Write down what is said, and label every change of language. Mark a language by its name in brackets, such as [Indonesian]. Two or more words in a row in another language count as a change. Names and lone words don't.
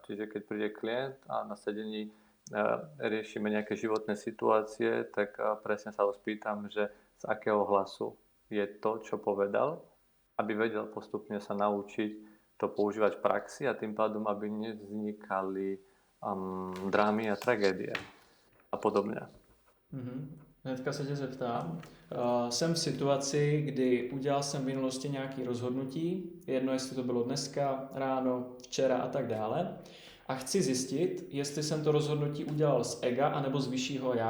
[Slovak] Čiže keď príde klient a na sedení riešime nejaké životné situácie, tak presne sa ho spýtam, že z akého hlasu je to, čo povedal, aby vedel postupne sa naučiť to používať v praxi a tým pádom, aby nevznikali drámy a tragédie a podobně. [Czech] Hnedka se tě zeptám. Jsem v situaci, kdy udělal jsem v minulosti nějaké rozhodnutí, jedno jestli to bylo dneska, ráno, včera a tak dále. A chci zjistit, jestli jsem to rozhodnutí udělal z ega anebo z vyššího já.